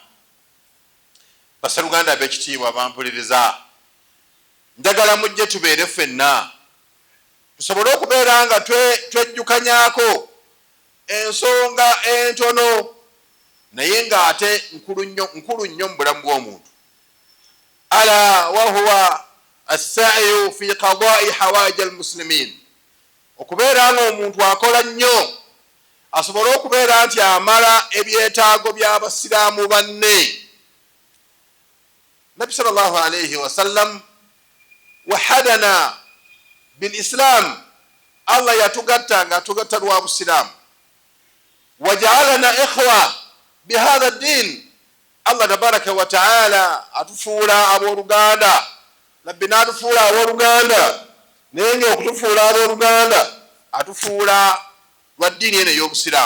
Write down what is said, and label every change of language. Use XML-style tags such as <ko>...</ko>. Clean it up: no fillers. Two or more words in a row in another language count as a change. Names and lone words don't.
<lg>Bassaluganda ab'ekitiibwa bampuliriza, njagala mujje tubeere ffenna tusobole okubeera nga twejjukanyaako ensonga entono naye ng'ate nkulu nnyo mu bulamu bw'omuntu.</lg> <ar>ألا وهو السعي في قضاء حوائج المسلمين,</ar> <lg>okubeera nga omuntu akola nnyo asobole okubeera nti amala ebyetaago by'abasiraamu banne.</lg> <ar>النبي صلى الله عليه وسلم وحدنا بالإسلام,</ar> <lg>Allah yatugatta nga atugatta lwa busiraamu.</lg> <ar>وجعلنا إخوة بهذا الدين، الله تبارك وتعالى</ar> <lg>atufuula abooluganda. Nabbi n'atufuula abooluganda naye nga okutufuula abooluganda atufuula lwa ddiini eno ey'obusiraamu.</lg>